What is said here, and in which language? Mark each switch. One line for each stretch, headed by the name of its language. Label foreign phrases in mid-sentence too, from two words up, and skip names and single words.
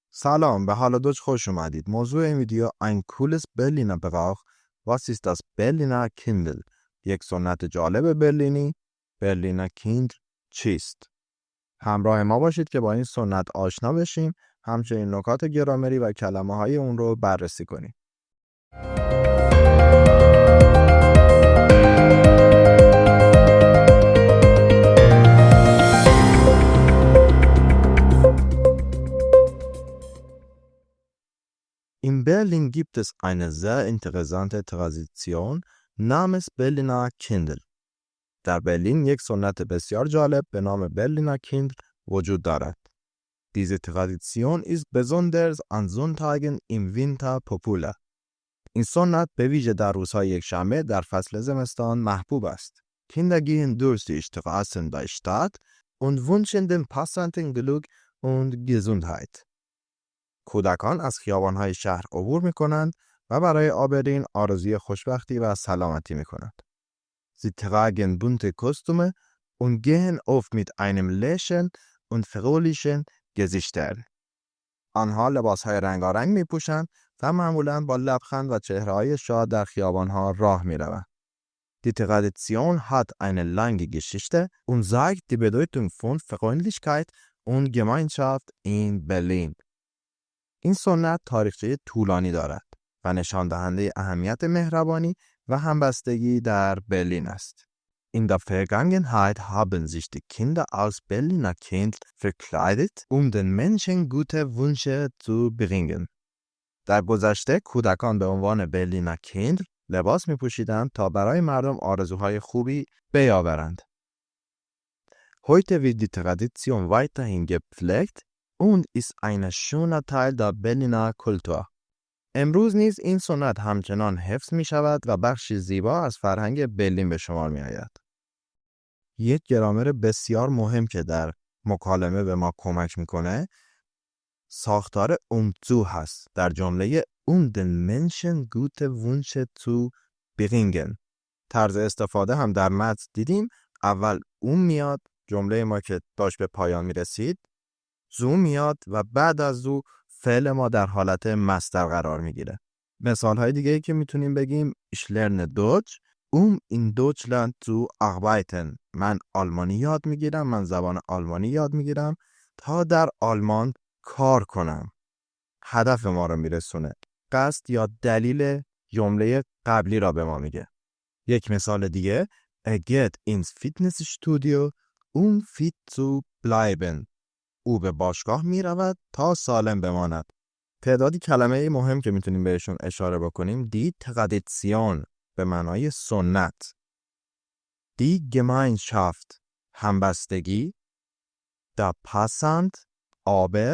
Persian: سلام، به حال دوچ خوش اومدید. موضوع این ویدیو
German: ein cooles Berliner Brauch. Was ist das Berliner Kindl؟
Persian: یک سنت جالب برلینی. برلینر کیندل چیست؟ همراه ما باشید که با این سنت آشنا بشیم، همچنین نکات گرامری و کلمه های اون رو بررسی کنیم.
German: In Berlin gibt es eine sehr interessante Tradition namens Berliner Kindl.
Persian: در برلین یک سنت بسیار جالب به نام برلینر کیندل وجود دارد.
German: Diese Tradition ist besonders an Sonntagen im Winter populär.
Persian: این سنت به ویژه در روزهای یکشنبه در فصل زمستان محبوب است.
German: Kinder gehen durch die Straßen der Stadt und wünschen den Passanten Glück und Gesundheit.
Persian: کودکان از خیابان‌های شهر عبور می‌کنند و برای آبرین آرزوی خوشبختی و سلامتی می‌کنند.
German: Sie tragen bunte Kostüme und gehen oft mit einem Lächeln und fröhlichen Gesichtern.
Persian: آنها لباس‌های رنگارنگ می‌پوشند و معمولاً با لبخند و چهره‌های شاد در خیابان‌ها راه می‌روند.
German: Die Tradition hat eine lange Geschichte und zeigt die Bedeutung von Freundlichkeit und Gemeinschaft in Berlin.
Persian: این سنت تاریخچه طولانی دارد و نشان دهنده اهمیت مهربانی و همبستگی در برلین است.
German: In der Vergangenheit haben sich die Kinder als Berliner Kindl verkleidet, den Menschen gute Wünsche zu bringen.
Persian: در گذشته کودکان به عنوان برلینر کیندل لباس می‌پوشیدند تا برای مردم آرزوهای خوبی بیاورند.
German: Heute wird die Tradition weiterhin gepflegt und ist ein schöner Teil der Berliner Kultur.
Persian: امروز نیز این سنت همچنان حفظ می شود و بخشی زیبا از فرهنگ برلین به شمار می آید. یک گرامر بسیار مهم که در مکالمه به ما کمک میکنه ساختار zu هست در جمله
German: den Menschen gute Wünsche zu bringen.
Persian: طرز استفاده هم در متن دیدیم. اول میاد، جمله ما که داشت به پایان می رسید، زو میاد و بعد از زو فعل ما در حالت مصدر قرار میگیره. مثال های دیگه ای که میتونیم بگیم
German: Ich lerne Deutsch in Deutschland zu arbeiten.
Persian: من آلمانی یاد میگیرم، من زبان آلمانی یاد میگیرم تا در آلمان کار کنم. هدف ما رو میرسونه. قصد یا دلیل جمله قبلی را به ما میگه. یک مثال دیگه
German: geht ins Fitnessstudio fit zu bleiben.
Persian: او به باشگاه می رود تا سالم بماند. تعدادی کلمه مهم که میتونیم بهشون اشاره بکنیم.
German: Die Tradition
Persian: به معنای سنت.
German: Die Gemeinschaft همبستگی. Der Passant aber.